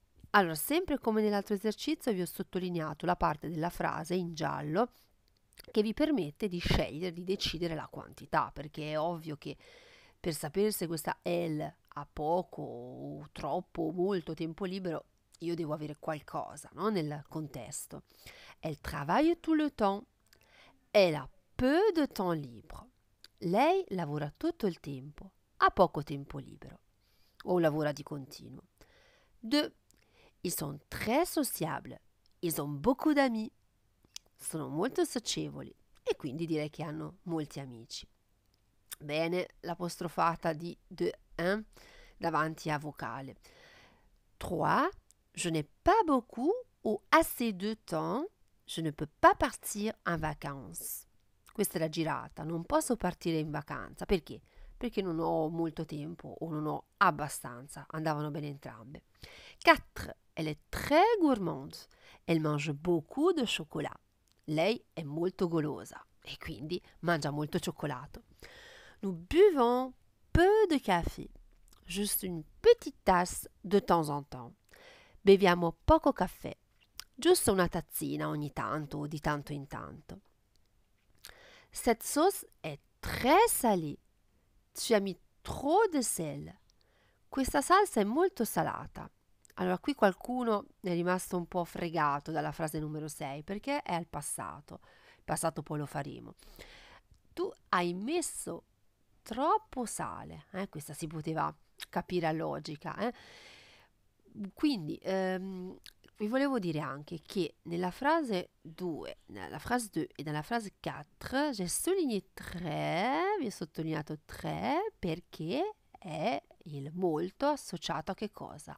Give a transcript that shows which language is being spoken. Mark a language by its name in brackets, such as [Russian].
[Italian] Allora, sempre come nell'altro esercizio vi ho sottolineato la parte della frase in giallo che vi permette di scegliere, di decidere la quantità, perché è ovvio che per sapere se questa L ha poco o troppo o molto tempo libero, io devo avere qualcosa, no? Nel contesto. [French] Elle travaille tout le temps. Elle a peu de temps libre. [Italian] Lei lavora tutto il tempo, ha poco tempo libero o lavora di continuo. 2. [French] Ils sont très sociables. Ils ont beaucoup d'amis. [Italian] Sono molto socievoli e quindi direi che hanno molti amici. Bene, l'apostrofata di de un davanti a vocale. 3. [French] Je n'ai pas beaucoup ou assez de temps. Je ne peux pas partir en vacances. [Italian] Questa è la girata, non posso partire in vacanza. Perché? Perché non ho molto tempo o non ho abbastanza. Andavano bene entrambe. 4. [French] Elle est très gourmande. Elle mange beaucoup de chocolat. [Italian] Lei è molto golosa e quindi mangia molto cioccolato. [French] Nous buvons peu de café, juste une petite tasse de temps en temps. [Italian] Beviamo poco caffè, giusto una tazzina ogni tanto o di tanto in tanto. [French] Cette sauce est très salée. Tu as mis trop de sel. [Italian] Questa salsa è molto salata. Allora, qui qualcuno è rimasto un po' fregato dalla frase numero 6 perché è al passato. Il passato poi lo faremo. Tu hai messo troppo sale. Questa si poteva capire a logica. Quindi, vi volevo dire anche che nella frase 2, nella frase 2 e nella frase 4, [French] j'ai souligné très, [Italian] vi ho sottolineato très perché è il molto associato a che cosa?